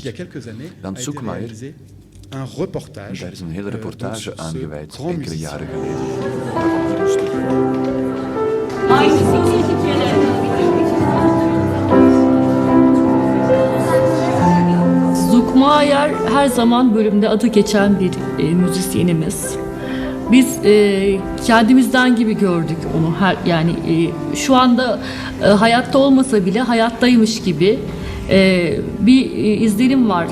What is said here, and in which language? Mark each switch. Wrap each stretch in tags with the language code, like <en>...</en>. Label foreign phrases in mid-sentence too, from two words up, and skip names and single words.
<nl>Dan Sukmayer, daar is een hele reportage aan gewijd enkele jaren geleden. Daarvan hier een stuk.</nl> <tr>Sukmayer her zaman bölümde adı geçen bir müzisyenimiz. Biz kendimizden gibi gördük onu. Yani şu anda hayatta olmasa bile hayattaymış gibi bir izlenim var.</tr>